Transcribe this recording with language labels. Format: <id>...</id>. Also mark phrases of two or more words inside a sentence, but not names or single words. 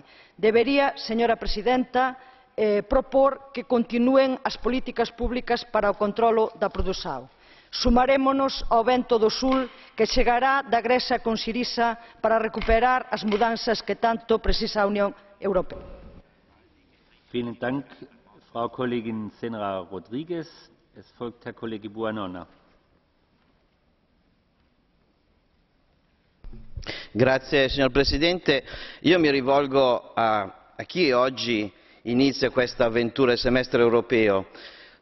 <gl>Debería, señora presidenta, propor que continúen as políticas públicas para o controlo da produción. Sumarémonos ao vento do Sul que chegará da Grecia con Siriza para recuperar as mudanzas que tanto precisa a Unión Europea.</gl> <de>Vielen Dank, Frau Kollegin Senra Rodriguez. Es folgt Herr Kollege Buonanno.</de> <it>Grazie signor Presidente. Io mi rivolgo a chi oggi inizia questa avventura del semestre europeo.</it>